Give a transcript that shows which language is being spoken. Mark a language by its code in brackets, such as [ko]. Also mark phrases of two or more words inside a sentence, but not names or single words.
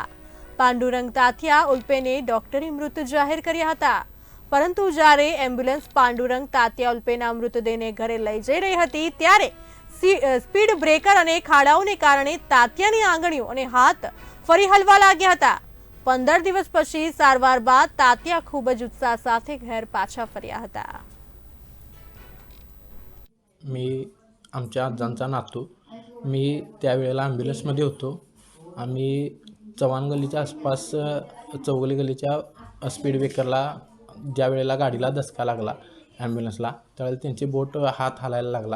[gu] પાંડુરંગ તાત્યા ઉલ્પેને ડોક્ટરે મૃત જાહેર કર્યા હતા, પરંતુ જ્યારે એમ્બ્યુલન્સ પાંડુરંગ તાત્યા ઉલ્પેના મૃતદેહને ઘરે લઈ જઈ રહી હતી ત્યારે સ્પીડ બ્રેકર અને ખાડાઓને કારણે તાત્યાની આંગળીઓ અને હાથ ફરી હલવા લાગ્યા હતા। 15 દિવસ પછી સારવાર બાદ તાત્યા ખૂબ જ ઉત્સાહ સાથે ઘર પાછા ફર્યા હતા। [mr] मी आमच्या आजांचा नातू मी त्यावेळेला ॲम्ब्युलन्समध्ये होतो। आम्ही चव्हाण गल्लीच्या आसपास चौगली गल्लीच्या स्पीड ब्रेकरला ज्या वेळेला गाडीला धक्का लागला ॲम्ब्युलन्सला, त्यावेळेला त्यांची बोट हात हालायला लागला।